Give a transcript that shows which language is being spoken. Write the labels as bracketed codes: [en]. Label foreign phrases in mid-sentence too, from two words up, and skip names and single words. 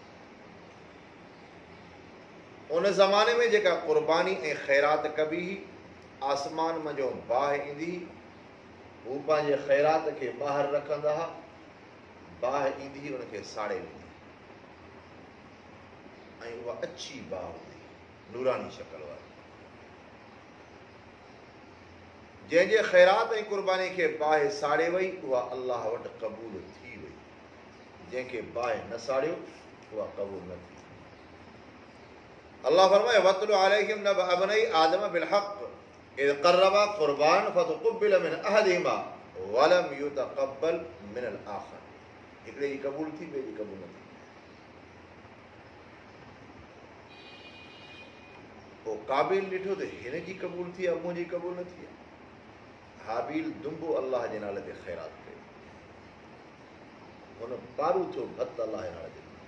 [sd] उन ज़माने में जेका क़ुर्बानी ऐं ख़ैरात कबी हुई, आसमान मंझो बाहि ईंदी हुई, हू पंहिंजे ख़ैरात खे ॿाहिरि रखंदा हुआ, बाहि ईंदी हुई उनखे साड़े वेंदी ऐं उहा अछी बाहि हूंदी, नूरानी शक्ल वारी। जंहिंजे ख़ैरात ऐं क़ुर्बानी खे बाहि साड़े वई, उहा अल्लाह वटि क़बूल थी वई। जंहिंखे बाहि न साड़ियो, उहा क़बूल न थी। अल्लाह फरमाए [ar] واتل عليهم نبأ ابني آدم بالحق إذ قربا قربانا فتقبل من أحدهما ولم يتقبل من الآخر. [sd] हिकिड़े जी क़बूल थी, ॿिए जी क़बूल न थी। पोइ काबिल ॾिठो त हिन जी क़बूल थी आहे, मुंहिंजी क़बूल न थी आहे। हाबील दुंबो अल्लाह जे नाले ते ख़ैरात कयो, हुन पारू थियो भत अल्लाह जे नाले ते।